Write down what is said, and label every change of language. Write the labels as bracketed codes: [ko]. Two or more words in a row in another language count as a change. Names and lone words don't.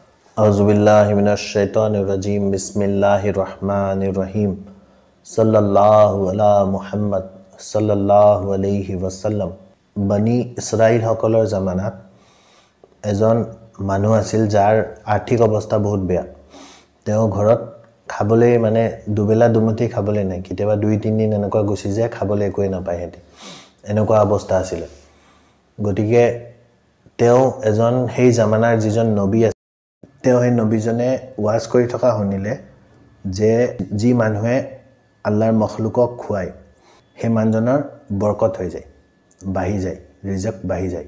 [ar] أعوذ بالله من الشيطان الرجيم. بسم الله الرحمن الرحيم. صلى الله على محمد صلى الله عليه وسلم. [as] Bani Israel সকলৰ জামানাত এজন মানুহ আছিল যাৰ আৰ্থিক অৱস্থা বহুত বেয়া। তেওঁ ঘৰত খাবলৈ মানে দুবেলা দুমুঠি খাবলৈ নাই, কেতিয়াবা 2-3 দিন এনেকুৱা গুচি যায়, খাবলৈ একোৱে নাপায় হেতি। এনেকুৱা অৱস্থা আছিল। গতিকে তেওঁ এজন সেই জামানাৰ যিজন নবী আছিল, তেওঁ সেই নবীজনে ওয়াজ কৰি থকা শুনিলে যে যি মানুহে আল্লাহৰ মখলুকক খুৱায় সেই মানুহজনৰ বৰকত হৈ যায়, বাঢ়ি যায়, ৰিজক বাঢ়ি যায়।